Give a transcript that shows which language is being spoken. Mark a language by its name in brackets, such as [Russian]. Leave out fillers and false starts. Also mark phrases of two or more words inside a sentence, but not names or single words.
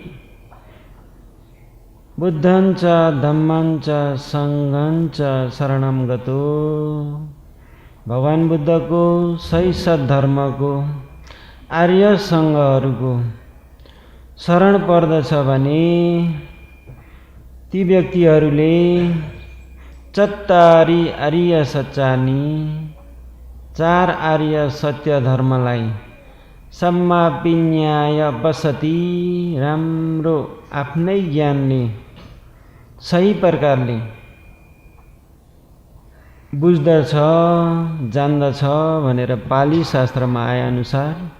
[Pali] बुद्धं च धम्मं च संघं च शरणं गतो [Nepali] भगवान बुद्धको सही सद्धर्मको आर्य संघहरूको शरण पर्दछ भने ती व्यक्तिहरूले [Pali] चत्तारी आर्य सच्चानी [Nepali] चार आर्य सत्य धर्मलाई [Pali] सम्मापिन्याय बसति [Nepali] राम्रो आफ्नै ज्ञानले सही प्रकारले बुझ्दछ जान्दछ भनेर पाली शास्त्रमा आए अनुसार